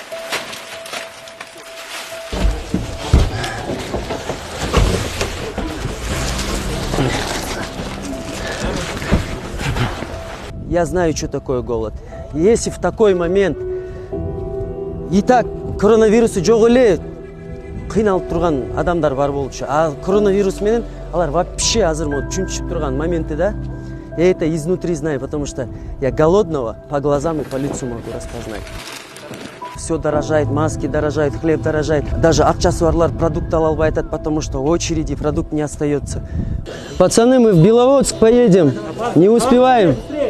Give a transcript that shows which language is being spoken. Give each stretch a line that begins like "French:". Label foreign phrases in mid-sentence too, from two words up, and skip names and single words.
Russian: Я знаю, что такое голод. Если в такой момент и так
Kyrgyz: коронавирусы жоқ эле кыйналып турган адамдар бар болчу. А коронавирус менен алар вообще азыр чүнчүп турган моменты, да?
Russian: Я это изнутри знаю, потому что я голодного по глазам и по лицу могу распознать. Все дорожает, маски дорожают, хлеб дорожает.
Kyrgyz: Даже акчасы барлар продукт ала албай атат,
Russian: потому что в очереди продукт не остается. Пацаны, мы в Беловодск поедем. Не успеваем.